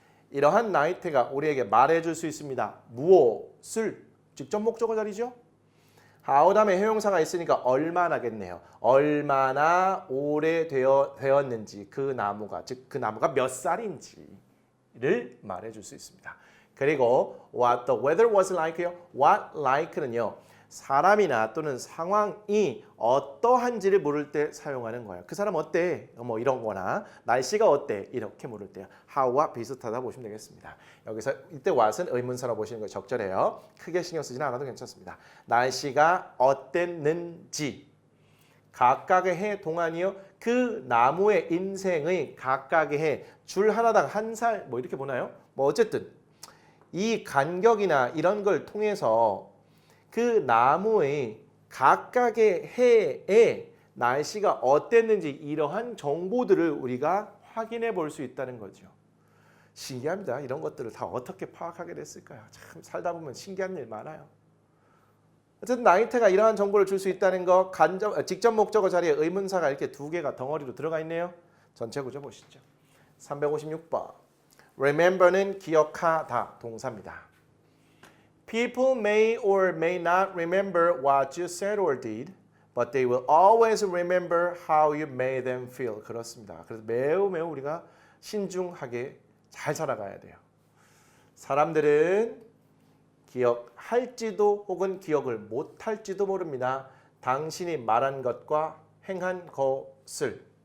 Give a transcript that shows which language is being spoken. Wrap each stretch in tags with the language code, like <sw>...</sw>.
<ko>이러한 나이테가 우리에게 말해줄 수 있습니다. 무엇을? 직접 목적어 자리죠. how 다음에 형용사가 있으니까 얼마나겠네요. 얼마나 오래되었는지 그 나무가, 즉 그 나무가 몇 살인지를 말해줄 수 있습니다. 그리고</ko> <en>what the weather was like</en> <ko>요. what like는요. 사람이나 또는 상황이 어떠한지를 물을 때 사용하는 거예요. 그 사람 어때? 뭐 이런 거나 날씨가 어때? 이렇게 물을 때요. how와 비슷하다 보시면 되겠습니다. 여기서 이때 what은 의문사로 보시는 거 적절해요. 크게 신경 쓰지는 않아도 괜찮습니다. 날씨가 어땠는지 각각의 해 동안이요. 그 나무의 인생의 각각의 해 줄 하나당 한 살 뭐 이렇게 보나요? 뭐 어쨌든 이 간격이나 이런 걸 통해서 그 나무의 각각의 해에 날씨가 어땠는지 이러한 정보들을 우리가 확인해 볼 수 있다는 거죠. 신기합니다. 이런 것들을 다 어떻게 파악하게 됐을까요? 참 살다 보면 신기한 일 많아요. 어쨌든 나이테가 이러한 정보를 줄 수 있다는 거, 직접 목적어 자리에 의문사가 이렇게 두 개가 덩어리로 들어가 있네요. 전체 구조 보시죠. 356번. remember는 기억하다 동사입니다.</ko> <en>People may or may not remember what you said or did, but they will always remember how you made them feel.</en> <ko>그렇습니다. 그래서 매우 우리가 신중하게 잘 살아가야 돼요. 사람들은 기억할지도 혹은 기억을 못할지도 모릅니다. 당신이 말한 것과 행한 것을.</ko>